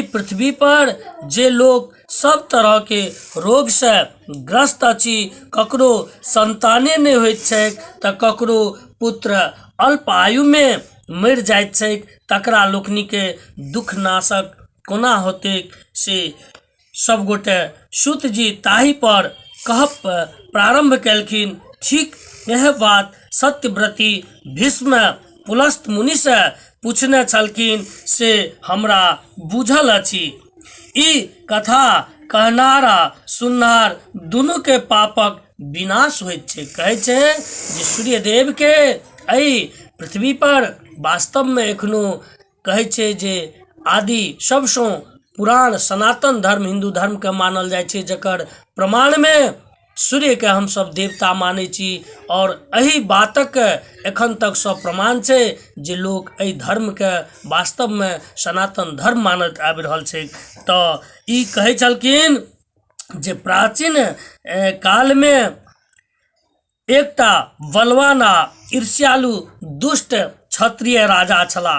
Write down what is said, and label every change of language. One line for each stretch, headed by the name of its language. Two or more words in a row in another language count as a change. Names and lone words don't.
Maithili: पृथ्वी पर जे लोग सब तरह के रोग से ग्रस्त अछि, ककरो संताने नहि होइत छैक तऽ ककरो पुत्र अल्प आयु में मरि जाइत छैक, तकरा लोकनि के दुख नाशक कोना होतैक से सब गोटे सूत जी ताहि पर कहब प्रारंभ केलखिन। ठीक यह बात सत्यव्रती भीष्म पुलस्त मुनि से पूछने छलखिन से हमरा बुझल अछि। ई कथा कहनारा सुननार दुनू के पापक विनाश होइत छै। कहै छै जे सूर्यदेव के एहि पृथ्वी पर वास्तव में एखनो कहै छै जे आदि सबसँ पुरान सनातन धर्म हिंदू धर्म के मानल जाइ छै, जकर प्रमाण में सूर्य के हम सब देवता मानै छी। और एही बातक एखन तक सब प्रमाण छै जे लोग एहि धर्म के वास्तव में सनातन धर्म मानत आबि रहल छै। तऽ ई कहै छलखिन जे प्राचीन काल में एकटा बलवान आ ईर्ष्यालु दुष्ट क्षत्रिय राजा छलाह।